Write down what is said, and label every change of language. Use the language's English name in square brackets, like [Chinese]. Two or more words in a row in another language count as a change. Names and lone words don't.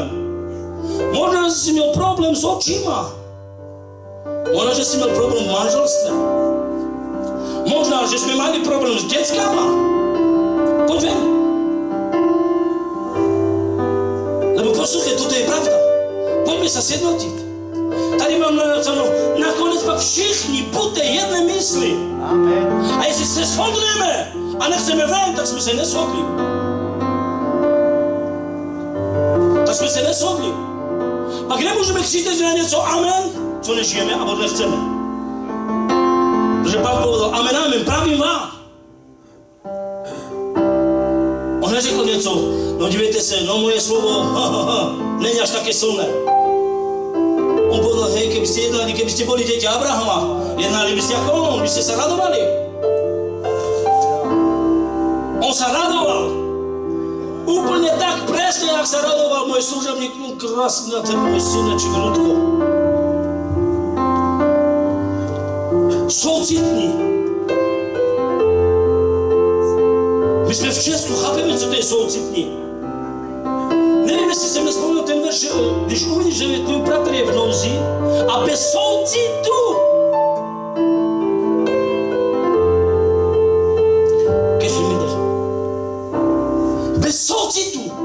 [Slovak] Možno, že si mal problém s očima. Možno, že si mal problém v manželstve. Možno, že sme mali problém s deckama. Poď ven. Lebo poslúchaj, toto je pravda. Poďme sa sjednotiť. [Czech] Tady mám nakoniec pak všichni buďte jedné mysli. Amen. A jestli se shodneme a nechceme ven, [Slovak] tak sme sa neshodli. Tak sme sa neshodli. [Czech] Pak nemôžeme křičet na něco amen, co nežijeme, alebo nechceme. Protože Pán povedal amen, amen, pravím vám. On neřekl něco, no dívejte se, no moje slovo, není až také silné. [Slovak] On povedal, hej, keby ste jednali, keby ste boli deti Abrahama, jednali by ste ako on, by ste sa radovali. On sa radoval. Úplne tak presne, jak sa radoval môj služobník, krásny na ten môj syneček Rudko. [Czech] Soucitní. [Slovak] My sme v Česku, chápeme, [Czech] co to je soucitní. Neviem, jestli jsem nespomněl ten verš, když uvidíš, že tvůj bratr je v nouzi a bez soucitu. [Slovak] Keď mi jde. [Czech] Bez soucitu.